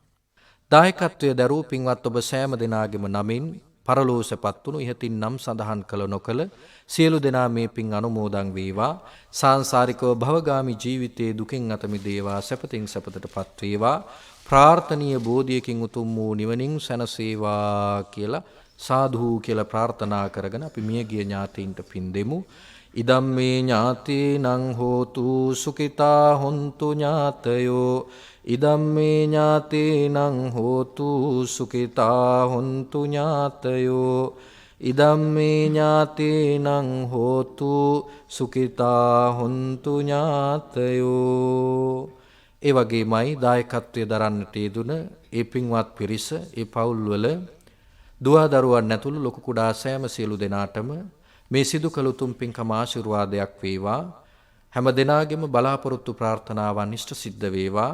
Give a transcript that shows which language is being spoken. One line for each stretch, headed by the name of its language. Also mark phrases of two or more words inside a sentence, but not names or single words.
Sinhala: දායකත්වයේ දරූ පින්වත් ඔබ සෑම දෙනාගේම නමින් පරලෝසපත් වුණු ඉහතින් නම් සඳහන් කළ නොකළ සියලු දෙනා මේ පින් අනුමෝදන් වේවා. සාංශාරිකව භවගාමි ජීවිතයේ දුකින් අත මිදේවා, සැපතින් සැපතටපත් වේවා, ප්‍රාර්ථනීය බෝධියකින් උතුම් වූ නිවනින් සැනසේවා කියලා සාදු කියලා ප්‍රාර්ථනා කරගෙන අපි මියගිය ඥාතීන්ට පින් දෙමු.
Pali: ඉදම්මේ ඥාතීනං හෝතු සුඛිතා හොන්තු ඥාතයෝ ඉදම්මේ ඥාතීනං හෝතු සුඛිතා හොන්තු ඥාතයෝ ඉදම්මේ ඥාතීනං හෝතු සුඛිතා හොන්තු ඥාතයෝ.
Sinhala: ඒ වගේමයි දායකත්වයේ දරන්නට යෙදුන ඒ පින්වත් පිරිස ඒ පවුල්වල දුවදරුවන් ඇතුළු ලොකු කුඩා සෑම සියලු දෙනාටම මේ සිදු කළ උතුම් පින්කම ආශිර්වාදයක් වේවා. හැම දෙනාගේම බලාපොරොත්තු ප්‍රාර්ථනාවන් ඉෂ්ට සිද්ධ වේවා.